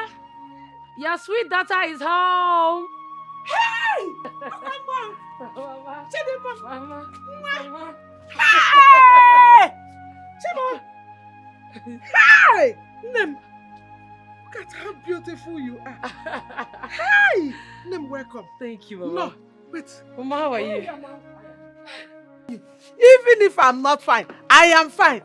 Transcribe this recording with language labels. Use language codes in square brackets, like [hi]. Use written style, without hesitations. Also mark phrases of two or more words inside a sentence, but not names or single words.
[en] Your sweet daughter is home! Hey! Mama! Mama! Mama! Hey! Chima! Hey! Nem! Look at how beautiful you are. Hey! Nem, welcome. Thank you, Mama. No, wait. Mama, how are you? Even if I'm not fine, I am fine.